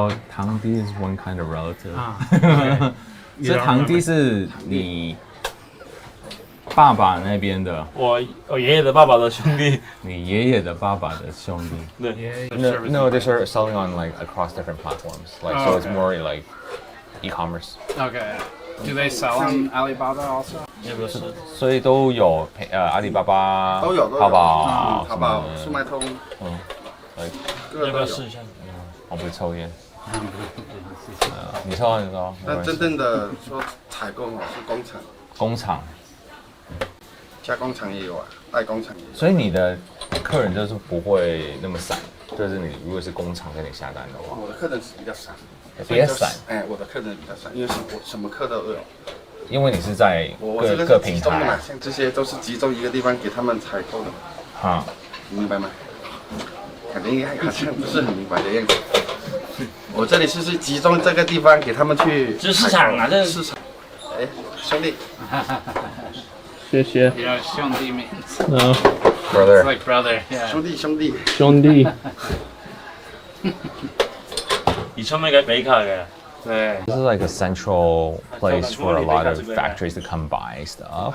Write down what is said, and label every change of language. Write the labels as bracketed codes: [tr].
[en] 堂弟 is one kind of relative. [zh] 所以堂弟是你爸爸那边的。我爷爷的爸爸的兄弟。你爷爷的爸爸的兄弟。对。 [en] No, they start selling on like across different platforms. Like so, it's more like e-commerce. Okay. Do they sell on Alibaba also? [zh] 也不是。所以都有阿里巴巴、都有淘宝、淘宝、速卖通，要不要试一下？我不抽烟。你抽。但真正的说采购是工厂。工厂。加工厂也有啊，代工厂也有。所以你的客人就是不会那么散，就是你如果是工厂跟你下单的话。我的客人是比较散。比较散。我的客人比较散，因为我什么课都有。因为你是在各平台，像这些都是集中一个地方给他们采购的。啊，你明白吗？感觉好像不是很明白的样子。我这里是集中这个地方给他们去。这市场啊，这市场。哎，兄弟。谢谢。 [en] Yeah, 兄弟 means. No. Brother. It's like brother. Yeah. [zh] 兄弟。以前咪嘅比卡嘅。 [en] This is like a central place for a lot of factories to come buy stuff.